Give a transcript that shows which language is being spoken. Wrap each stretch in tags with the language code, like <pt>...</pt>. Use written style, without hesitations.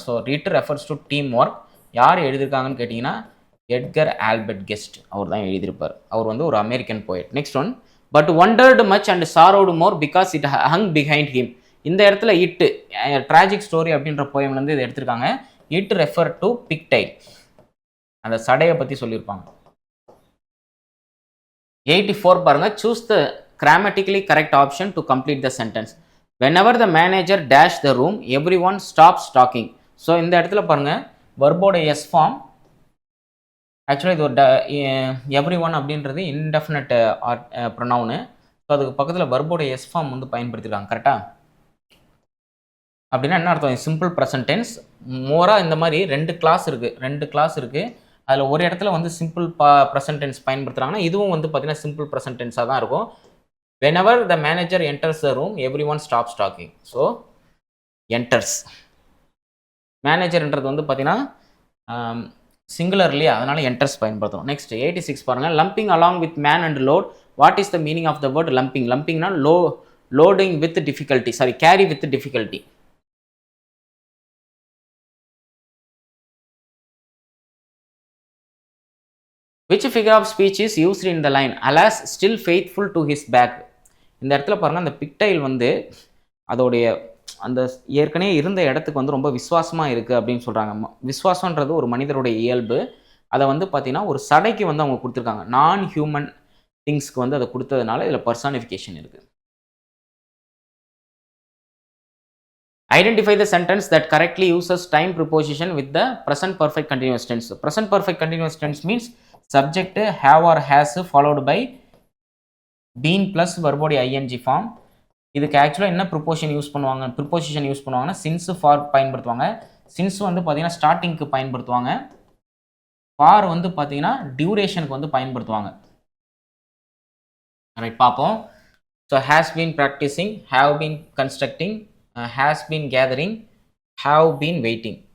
<en>So it refers to team work.</en> <ta>யார் எழுதியிருக்காங்கன்னு கேட்டிங்கன்னா Edgar Albert guest அவர் தான் எழுதியிருப்பார். அவர் வந்து ஒரு</ta> <en>American poet. Next one, but wondered much and sorrowed more because it hung behind him.</en> <ta>இந்த இடத்துல இட்டு ட்ராஜிக் ஸ்டோரி அப்படின்ற போயம்லேருந்து இதை எடுத்திருக்காங்க.</ta> <en>it refer to pigtail,</en> <ta>அந்த சடையை பற்றி சொல்லியிருப்பாங்க.</ta> <en>84</en> <ta>பாருங்க,</ta> <en>Choose the grammatically correct option to complete the sentence. Whenever the manager dash the room, everyone stops talking.</en> <ta>So இந்த இடத்துல பாருங்க வெர்போட எஸ் ஃபார்ம். ஆக்சுவலாக இது ஒரு எவ்ரி ஒன் அப்படின்றது இன்டெஃபினட் ப்ரொனவுனு. ஸோ அதுக்கு பக்கத்தில் வெர்போட எஸ் ஃபார்ம் வந்து பயன்படுத்திருக்காங்க. கரெக்டாக அப்படின்னா என்ன அர்த்தம்? Simple present tense. மோராக இந்த மாதிரி ரெண்டு கிளாஸ் இருக்குது. அதில் ஒரு இடத்துல வந்து சிம்பிள் ப்ரெசன்ட் டென்ஸ் பயன்படுத்துகிறாங்கன்னா இதுவும் வந்து பார்த்தீங்கன்னா சிம்பிள் ப்ரெசன்ட் டென்ஸாக தான் இருக்கும்.</ta> <en>whenever the manager enters the room, everyone stops talking. So enters.</en> <ta>மேனேஜர்ன்றது வந்து பார்த்தீங்கன்னா சிங்குலர் இல்லையா, அதனால என்டர்ஸ் பயன்படுத்தும்.</ta> <en>next 86</en> <ta>பாருங்க,</ta> <en>Lumping along with man and load. What is the meaning of the word lumping? லம்பிங்னா loading with difficulty, sorry carry with difficulty. Which figure of speech is used in the line alas still faithful to his back?</en> <ta>இந்த இடத்துல பாருங்க, அந்த பிக்டைல் வந்து அதோடைய அந்த ஏற்கனவே இருந்த இடத்துக்கு வந்து ரொம்ப விசுவாசமாக இருக்குது அப்படின்னு சொல்கிறாங்க. விசுவாசன்றது ஒரு மனிதருடைய இயல்பு. அதை வந்து பார்த்தீங்கன்னா ஒரு சடைக்கு வந்து அவங்க கொடுத்துருக்காங்க. நான் ஹியூமன் திங்ஸ்க்கு வந்து அதை கொடுத்ததுனால இதில் பர்சானிஃபிகேஷன் இருக்குது.</ta> <en>Identify the sentence that correctly uses time preposition with the present perfect continuous tense. Present perfect continuous tense means subject have or has followed by been plus வர்போடைய ING form.</en> <ta>இதுக்கு ஆக்சுவலாக என்ன preposition use பண்ணுவாங்கன்னா since for பயன்படுத்துவாங்க. Since வந்து பார்த்தீங்கன்னா ஸ்டார்டிங்க்கு பயன்படுத்துவாங்க. For வந்து பார்த்தீங்கன்னா டியூரேஷனுக்கு வந்து பயன்படுத்துவாங்க. ரைட், பார்ப்போம். So has been practising, have been constructing, has been gathering, have been waiting.</ta>